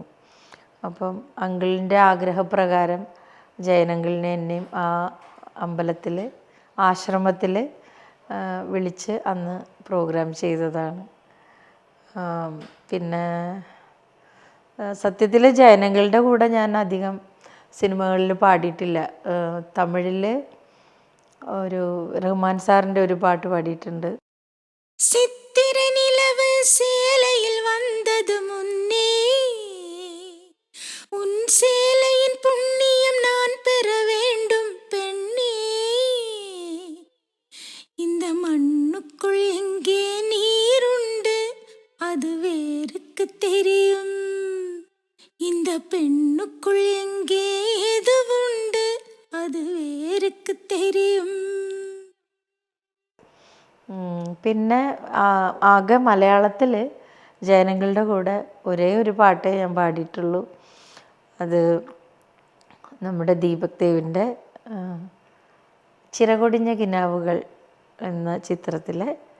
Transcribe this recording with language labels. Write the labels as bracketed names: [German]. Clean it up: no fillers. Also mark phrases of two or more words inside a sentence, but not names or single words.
[Malayalam] അപ്പം അങ്കിളിൻ്റെ ആഗ്രഹപ്രകാരം ജയനങ്കിളിനെ എന്നെയും ആ അമ്പലത്തിൽ ആശ്രമത്തിൽ വിളിച്ച് അന്ന് പ്രോഗ്രാം ചെയ്തതാണ്. പിന്നെ സത്യത്തിൽ ജയനങ്ങളുടെ കൂടെ ഞാൻ അധികം സിനിമകളിൽ പാടിയിട്ടില്ല. തമിഴിൽ ഒരു റഹ്മാൻ സാറിൻ്റെ ഒരു പാട്ട് പാടിയിട്ടുണ്ട്. [Tamil] சித்திர நிலவு சேலையில் வந்தது முன்னே உன் சேலையின் புண்ணியம் நான் பெற வேண்டும் பெண்ணே. இந்த மண்ணுக்குள் எங்கே நீருண்டு அது வேருக்கு தெரியும். இந்த பெண்ணுக்குள் எங்கே எதுவுண்டு அது வேருக்கு தெரியும். [Malayalam] പിന്നെ ആകെ മലയാളത്തിൽ ജയനങ്ങളുടെ കൂടെ ഒരേ ഒരു പാട്ടേ ഞാൻ പാടിയിട്ടുള്ളൂ. അത് നമ്മുടെ ദീപക് ദേവിൻ്റെ ചിറകൊടിഞ്ഞ കിനാവുകൾ എന്ന ചിത്രത്തിലെ